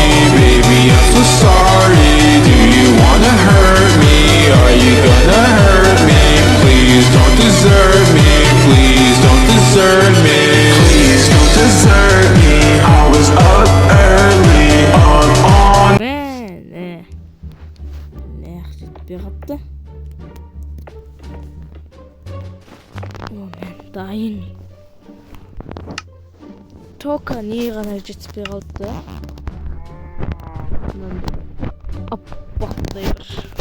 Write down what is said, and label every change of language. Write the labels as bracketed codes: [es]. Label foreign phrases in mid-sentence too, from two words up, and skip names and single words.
[en] Baby, I'm so sorry, do you wanna hurt me? Are you gonna hurt me? Please don't desert me, please don't desert me. Please don't desert me, I was up early on. [kk] Жетпей қапты. Мен дайын. Тока не ғана жетпей қалды. Аппақтай бір.